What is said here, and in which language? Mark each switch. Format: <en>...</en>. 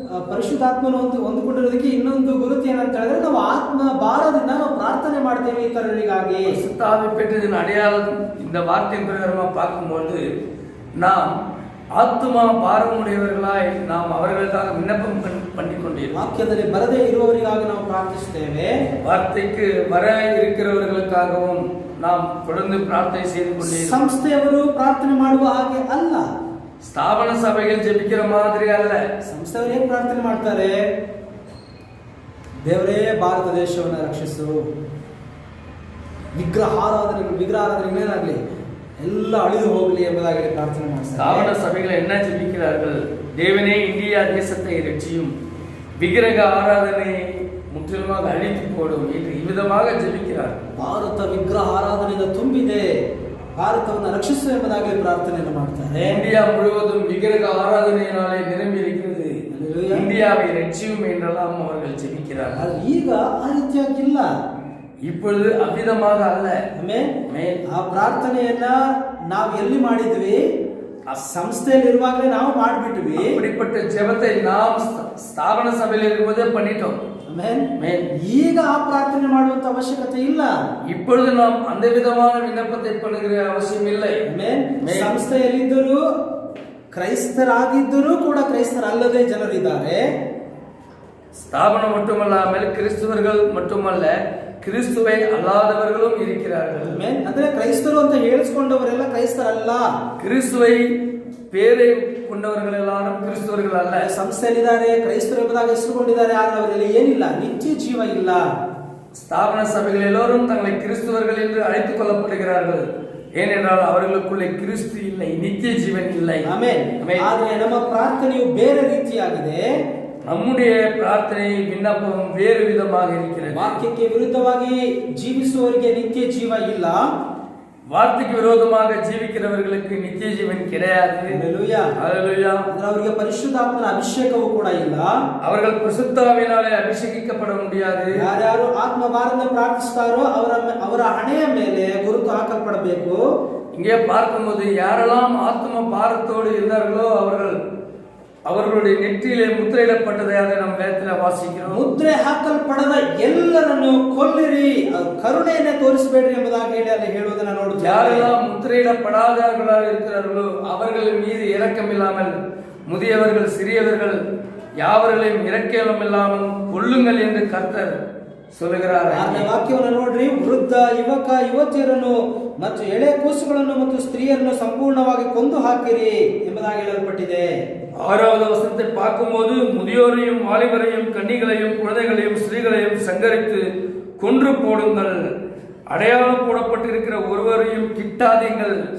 <kn>ಪರಿಶುದ್ಧಾತ್ಮನ ಹೊಂದಿಕೊಂಡಿರೋದಕ್ಕೆ ಇನ್ನೊಂದು ಗುರುತು ಏನಂತ ಹೇಳಿದ್ರೆ ನಾವು ಆತ್ಮ ಭಾರದಿಂದ ನಾವು ಪ್ರಾರ್ಥನೆ ಮಾಡ್ತೇವೆ ಇತರರಿಗಾಗಿ.</kn> <ta>பரிசுத்த ஆவி பெற்றதின் அடையாளம் இந்த வார்த்தையின் பிரகாரமா பார்க்கும்போது நாம் ஆத்மா பாரமுடையவர்களாய் நாம் அவர்களுக்காக விண்ணப்பம் பண்ணிக்கொண்டிருக்கிறோம்.</ta> <kn>ವಾಕ್ಯದಲ್ಲಿ ಬರದೇ ಇರುವವರಿಗಾಗಿ ನಾವು ಪ್ರಾರ್ಥಿಸುತ್ತೇವೆ.</kn> <ta>வார்த்தைக்கு வர இருக்கிறவர்களுக்காகவும் நாம் தொடர்ந்து பிரார்த்தனை செய்து கொண்டிருக்கிறோம்.</ta> <kn>ಸಂಸ್ಥೆಯವರು ಪ್ರಾರ್ಥನೆ ಮಾಡುವ ಹಾಗೆ ಅಲ್ಲ.</kn> <ta>ஸ்தாபன சபைகள் ஜெபிக்கிற மாதிரி அல்ல.</ta> <kn>ಸಂಸ್ಥೆಯವರು ಹೇಗೆ ಪ್ರಾರ್ಥನೆ ಮಾಡ್ತಾರೆ? ದೇವರೇ ಭಾರತ ದೇಶವನ್ನು ರಕ್ಷಿಸು, ವಿಗ್ರಹಾರಾಧನೆಗಳೇನಾಗಲಿ ಎಲ್ಲ ಅಳಿದು ಹೋಗಲಿ ಎಂಬುದಾಗಿ ಪ್ರಾರ್ಥನೆ ಮಾಡ್ತಾರೆ.</kn> <ta>ஸ்தாபன சபைகள் என்ன ஜெபிக்கிறார்கள்? தேவனே இந்தியா தேசத்தை ரட்சியும், விக்கிரக ஆராதனை முற்றிலுமாக அழித்து போடும் என்று இவ்விதமாக ஜெபிக்கிறார்கள்.</ta> <kn>ಭಾರತ ವಿಗ್ರಹ ಆರಾಧನೆಯಿಂದ ತುಂಬಿದೆ, ಭಾರತವನ್ನು ರಕ್ಷಿಸು ಎಂಬುದಾಗಿ ಪ್ರಾರ್ಥನೆಯನ್ನು ಮಾಡ್ತಾರೆ.</kn> <ta>இந்தியா முழுவதும் விக்கிரக ஆராதனையினாலே நிரம்பி இருக்கிறது, இந்தியாவை ரட்சியும் என்றெல்லாம் அவர்கள் ஜெபிக்கிறார்கள்.</ta> <kn>ಈಗ ಆ ರೀತಿಯಾಗಿಲ್ಲ.</kn> <ta>இப்பொழுது அவ்விதமாக அல்ல.</ta> <kn>ಆ ಪ್ರಾರ್ಥನೆಯನ್ನ ನಾವು ಎಲ್ಲಿ ಮಾಡಿದ್ವಿ? ಆ ಸಂಸ್ಥೆಯಲ್ಲಿ ಇರುವಾಗಲೇ ನಾವು ಮಾಡಿಬಿಟ್ವಿ.</kn> <ta>அப்படிப்பட்ட ஜெபத்தை நாம் ஸ்தாபன சபையில் இருக்கும்போதே பண்ணிட்டோம்.</ta> <kn>ಈಗ ಆ ಪ್ರಾರ್ಥನೆ ಮಾಡುವಂತ ಅವಶ್ಯಕತೆ ಇಲ್ಲ.</kn> <ta>இப்பொழுது நாம் அந்த விதமான விண்ணப்பத்தை பண்ணுகிற அவசியம் இல்லை.</ta> <kn>ಸಂಸ್ಥೆಯಲ್ಲಿದ್ದರೂ ಕ್ರೈಸ್ತರಾಗಿದ್ದರೂ ಕೂಡ ಕ್ರೈಸ್ತರಲ್ಲದೆ ಜನರಿದ್ದಾರೆ.</kn> <ta>ஸ்தாபனம் மட்டுமல்லாமல் கிறிஸ்துவர்கள் மட்டுமல்ல, கிறிஸ்துவை அல்லாதவர்களும் இருக்கிறார்கள்.</ta> <kn>ಅಂದ್ರೆ ಕ್ರೈಸ್ತರು ಅಂತ ಹೇಳಿಸಿಕೊಂಡವರೆಲ್ಲ ಕ್ರೈಸ್ತರಲ್ಲ.</kn> <ta>கிறிஸ்துவை பேரை கொண்டவர்கள் எல்லாரும் கிறிஸ்துவர்கள் அல்ல.</ta> <kn>ಸಂಸ್ಥೆಯಲ್ಲಿದ್ದಾರೆ, ಕ್ರೈಸ್ತರು ಎಂಬುದಾಗಿ ಹೆಸರುಗೊಂಡಿದ್ದಾರೆ, ಆದರೆ ಅವರಲ್ಲಿ ಏನಿಲ್ಲ, ನಿತ್ಯ ಜೀವ ಇಲ್ಲ.</kn> <ta>ஸ்தாபன சபைகள் எல்லோரும் தங்களை கிறிஸ்துவர்கள் என்று அழைத்துக் கொள்ளப்படுகிறார்கள். ஏனென்றால் அவர்களுக்குள்ளே கிறிஸ்து இல்லை, நித்திய ஜீவன் இல்லை.</ta> <kn>ಆದರೆ ನಮ್ಮ ಪ್ರಾರ್ಥನೆಯು ಬೇರೆ ರೀತಿಯಾಗಿದೆ.</kn> <ta>நம்முடைய பிரார்த்தனை விண்ணப்பம் வேறு விதமாக இருக்கிறது.</ta> <kn>ವಾಕ್ಯಕ್ಕೆ ವಿರುದ್ಧವಾಗಿ ಜೀವಿಸುವವರಿಗೆ ನಿತ್ಯ ಜೀವ ಇಲ್ಲ.</kn> <ta>வார்த்தைக்கு விரோதமாக ஜீவிக்கிறவர்களுக்கு நித்திய ஜீவன் கிடையாது. ஹalleluya ஹalleluya.</ta> <kn>ಅವರಿಗೆ ಪರಿಶುದ್ಧಾತ್ಮನ ಅಭಿಷೇಕವೂ ಕೂಡ ಇಲ್ಲ.</kn> <ta>அவர்கள் பரிசுத்தாவினாலே அபிஷேகிக்கப்பட முடியாது.</ta> <kn>ಯಾರ್ಯಾರು ಆತ್ಮ ಭಾರದಿಂದ ಪ್ರಾರ್ಥಿಸುತ್ತಾರೋ ಅವರ ಹಣೆಯ ಮೇಲೆ ಗುರುತು ಹಾಕಲ್ಪಡಬೇಕು.</kn> <ta>இங்கே பார்க்கும்போது யாரெல்லாம் ஆத்ம பாரத்தோடு இருந்தார்களோ அவர்களுடைய நெற்றியிலே முத்திரையிடப்பட்டதாக நாம் வேதத்தில் வாசிக்கிறோம்.</ta> <kn>ಮುದ್ರೆ ಹಾಕಲ್ಪಡದ ಎಲ್ಲರನ್ನು ಕೊಲ್ಲಿರಿ, ಕರುಣೆಯನ್ನು ತೋರಿಸಬೇಡ್ರಿ ಎಂಬುದಾಗಿ ಅಲ್ಲಿ ಹೇಳುವುದನ್ನು ನೋಡುತ್ತೇವೆ.</kn> <ta>யாரெல்லாம் முத்திரையிடப்படாதவர்களாக இருக்கிறார்களோ அவர்கள் மீது இரக்கம் இல்லாமல், முதியவர்கள் சிறியவர்கள் யாவர்களையும் இரக்கம் இல்லாமல் கொல்லுங்கள் என்று கர்த்தர் சொல்லுகிறார்.</ta> <kn>ವಾಕ್ಯವನ್ನು ನೋಡ್ರಿ, ವೃದ್ಧ ಯುವಕ ಯುವತಿಯರನ್ನು ಮತ್ತು ಎಳೆ ಕೂಸುಗಳನ್ನು ಮತ್ತು ಸ್ತ್ರೀಯರನ್ನು ಸಂಪೂರ್ಣವಾಗಿ ಕೊಂದು ಹಾಕಿರಿ ಎಂಬುದಾಗಿ ಹೇಳಲ್ಪಟ್ಟಿದೆ.</kn> <ta>6வது வசனத்தை பார்க்கும்போது முதியோரையும் வாலிபரையும் கன்னிகளையும் குழந்தைகளையும் ஸ்திரீகளையும் சங்கரித்து கொன்று போடுங்கள், அடையாளம் போடப்பட்டிருக்கிற ஒருவரையும் கிட்டாதிருங்கள்.</ta>